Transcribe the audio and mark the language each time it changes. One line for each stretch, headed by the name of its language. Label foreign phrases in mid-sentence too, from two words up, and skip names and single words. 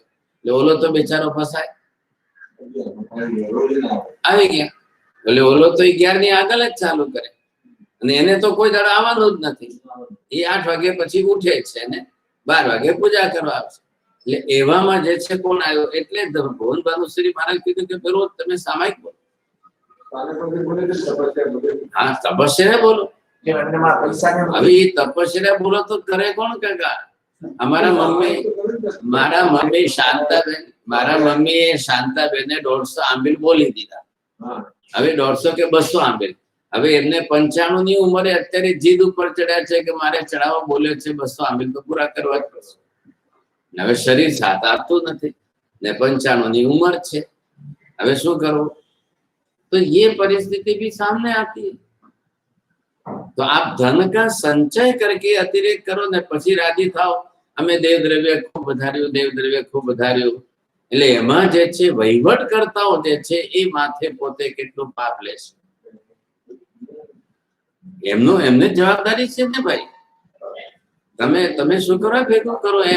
Gujarati: એટલે ઓલો તો બેચારો ફસાય, આવી ગયા। એટલે ઓલો તો 11 ની આગળ જ ચાલુ કરે અને એને તો કોઈ દાડો આવવાનું જ નથી। એ 8 વાગે પછી ઉઠે છે ને 12 વાગે પૂજા કરવા આવશે। એટલે એવામાં જે છે કોણ આવ્યો, એટલે ભુવન ભાનુસુરી મહારાજ કીધું કે રોજ તમે સામાયિક બોલો।
Hindi: हाँ तपस्या बोलो। अभी तपस्या बोलो तो करे कौन काका।
Gujarati: હમારા મમ્મી શાંતાબેન, મારા મમ્મી શાંતાબેન ને 150 આંબીલ બોલી દીધા। હવે 150 કે 200 આંબેલ। હવે એમને 95 ની ઉંમરે અત્યારે જીદ ઉપર ચડ્યા છે કે મારે ચડાવો બોલ્યો છે 200 આંબેલ તો પૂરા કરવા જ પડશે। હવે શરીર સાથ આપતું નથી ને 95 ની ઉંમર છે, હવે શું કરવું।
Hindi: तो ये परिस्थिति भी सामने आती है। तो आप धन का संचय करके अतिरेक करो
Gujarati: ने પછી રાજી થાઓ અમે દેવ દ્રવ્ય ખૂબ વધાર્યું, દેવ દ્રવ્ય ખૂબ વધાર્યું। એટલે એમાં જે છે વહીવટકર્તાઓ જે છે એ માથે પોતે કેટલું પાપ લેશે, એમને જવાબદારી છે ને ભાઈ। તમે શું કરો ભેગું કરો એમ।